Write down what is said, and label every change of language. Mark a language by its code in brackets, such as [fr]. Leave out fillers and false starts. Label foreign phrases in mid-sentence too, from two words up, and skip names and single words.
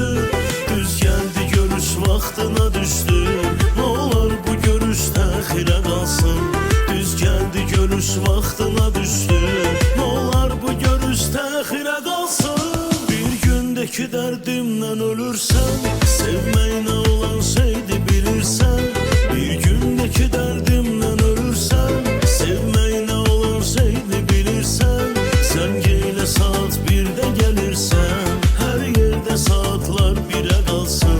[az] Düz gəldi görüş vaxtına düşdü, nə olar bu görüş təxirə qalsın. Düz gəldi görüş vaxtına düşdü, nə olar bu görüş təxirə qalsın. Bir gündeki dərdimdən ölürsən, sevməyinə olan şeydi bilirsən. Bir gündeki derdimden ölürsen, sevmeyine olan şeydi bilirsen. [tr] Sen gene saat 1'de gelirsen, her yerde saatler 1'e kalsın.